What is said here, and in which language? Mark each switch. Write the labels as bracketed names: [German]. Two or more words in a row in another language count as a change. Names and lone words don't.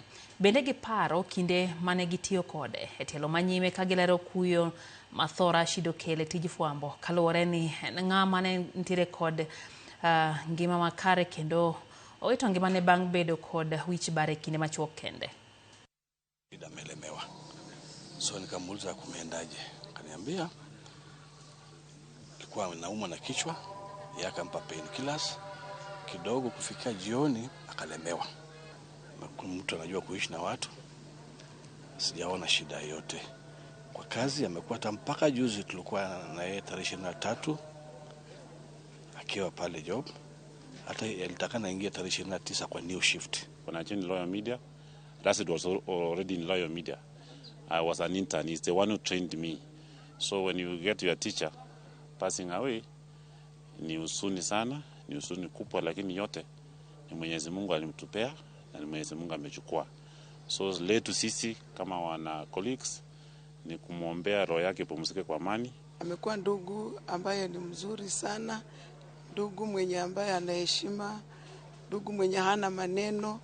[Luo (Kenya and Tanzania)] Bende giparo kinde mane gitiyo kode e tielo manyime ka gilero kuyo matho Rashid okele tij fwambo kaluwore ni ng'ama ne ntiere kod ngima makare kendo owito ngimane bang' bedo kod wich bare kinde machuok kende. [Swahili] Amelemewa. So nikamuuliza kumeendaje. Akaniambia alikuwa anaumwa na kichwa, akampa painkillers kidogo, kufikia jioni akalemewa. Mtu anajua kuishi na watu, sijaona shida yote. Kwa kazi amekuwa mpaka juzi tulikuwa na yeye tarehe 23 akiwa pale job. Hata alitaka naingia tarehe 29 kwa [English] new shift. When I joined Loyal Media, Rashid was already in Loyal Media. I was an intern. He's the one who trained me. So when you get your teacher passing away, [Swahili] ni huzuni sana, ni huzuni kubwa, lakini yote ni Mwenyezi Mungu alimtupea na Mwenyezi Mungu amechukua. So letu sisi kama wana colleagues ni kumwombea roho yake pumzike kwa amani. Amekuwa ndugu ambaye ni mzuri sana, ndugu mwenye ambaye anaheshima, ndugu mwenye hana maneno.